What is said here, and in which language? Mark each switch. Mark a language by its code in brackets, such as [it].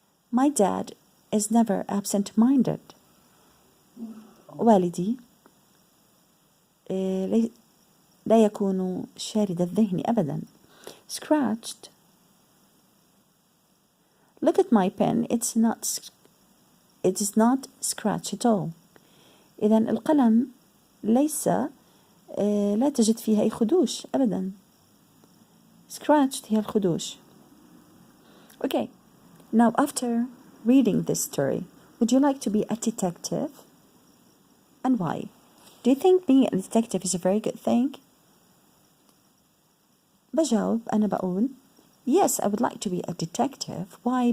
[en] my dad is never absent-minded. [ar] والدي لا يكون شارد الذهن أبدا. [en] scratched. look at my pen, it is not scratched at all. [ar] إذن القلم ليس لا تجد فيها أي خدوش أبدا. scratched هي الخدوش. [en] Okay, now after reading this story, would you like to be a detective? And why? Do you think being a detective is a very good thing? [ar] بجاوب أنا بقول [en] yes, I would like to be a detective. Why?